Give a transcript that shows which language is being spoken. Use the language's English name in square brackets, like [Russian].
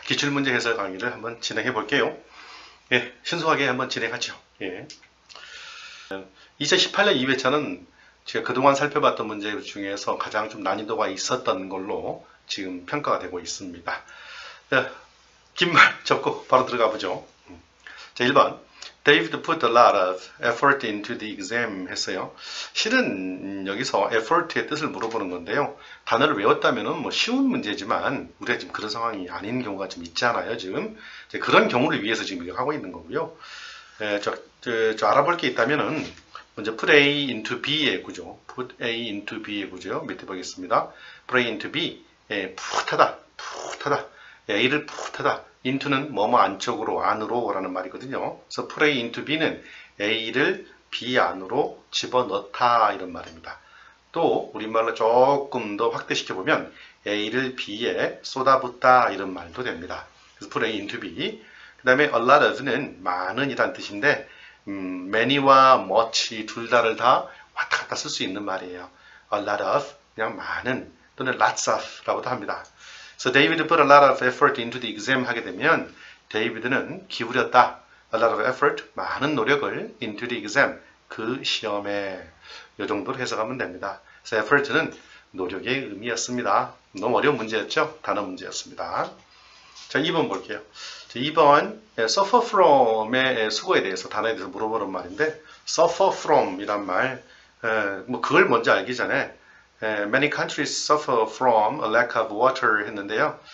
[Korean] 기출문제 해설 강의를 한번 진행해 볼게요. 예, 신속하게 한번 진행하죠. 예. 2018년 2회차는 제가 그동안 살펴봤던 문제 중에서 가장 좀 난이도가 있었던 걸로 지금 평가가 되고 있습니다. 긴 말 접고 바로 들어가 보죠. 자, 1번. [English] David put a lot of effort into the exam [Korean] 했어요. 실은 여기서 effort의 뜻을 물어보는 건데요. 단어를 외웠다면은 뭐 쉬운 문제지만 우리가 지금 그런 상황이 아닌 경우가 좀 있잖아요. 지금 그런 경우를 위해서 지금 이렇게 하고 있는 거고요. 저 알아볼 게 있다면은 먼저 put A into B의 구조, put A into B의 구조요. 밑에 보겠습니다. put A into B, 풋하다, 풋하다. A를 풋하다. into는 뭐뭐 안쪽으로, 안으로 라는 말이거든요. 그래서 put A into B는 A를 B 안으로 집어넣다 이런 말입니다. 또 우리말로 조금 더 확대시켜보면 A를 B에 쏟아붓다 이런 말도 됩니다. 그래서 put A into B. 그 다음에 a lot of는 많은 이란 뜻인데 many와 much 둘 다를 다 왔다 갔다 쓸 수 있는 말이에요. a lot of 그냥 많은 또는 lots of 라고도 합니다. [English] So David put a lot of effort into the exam [Korean] 하게 되면 데이비드는 기울였다. [English] A lot of effort, [Korean] 많은 노력을 [English] into the exam, [Korean] 그 시험에 이 정도로 해석하면 됩니다. So effort는 노력의 의미였습니다. 너무 어려운 문제였죠? 단어 문제였습니다. 자, 2번 볼게요. 자, 2번 suffer from의 수고에 대해서 단어에 대해서 물어보는 말인데 suffer from 이란 말, 뭐 그걸 먼저 알기 전에 [English] Many countries suffer from a lack of water [Korean] 했는데요.